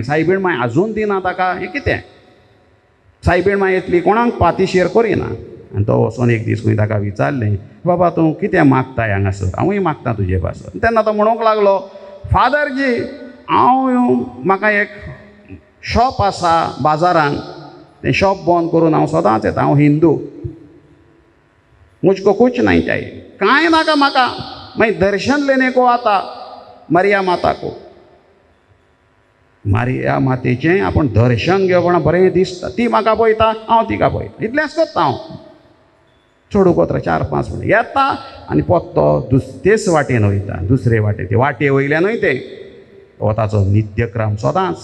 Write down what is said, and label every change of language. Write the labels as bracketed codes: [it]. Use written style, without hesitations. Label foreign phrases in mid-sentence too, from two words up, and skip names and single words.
[kok] सायबीणमांय आजून दिना ताका, हें कितें. सायबीणमांय येतली, कोणाक पातीशेर करिना. आनी तो वचून एक दीस खंय ताका विचारलें, बाबा तूं कितें मागताय हांगासर, हांवूय मागता तुजे पासर. तेन्ना तो म्हणूंक लागलो, फादरजी, म्हाका एक शॉप आसा बाजारांत तें शॉप बंद करून हांव सदांच येता. हांव हिंदू, [hi] मुझको कुछ नहीं चाहिए, [kok] कांय नाका म्हाका. [hi] मागीर दर्शन लेने को आता मारिया माता को. [kok] मारिया मातेचें आपूण दर्शन घेवपणा बरें दिसता. ती म्हाका पळयता, हांव तिका पळयता, इतलेंच करता हांव. चडू कोत्र 4-5 मिनटां येता आनी पत्तो तेच वाटेन वयता, दुसरे वाटेन. ते वाटे वयल्यानूय ते हो ताचो नित्यक्रम सदांच.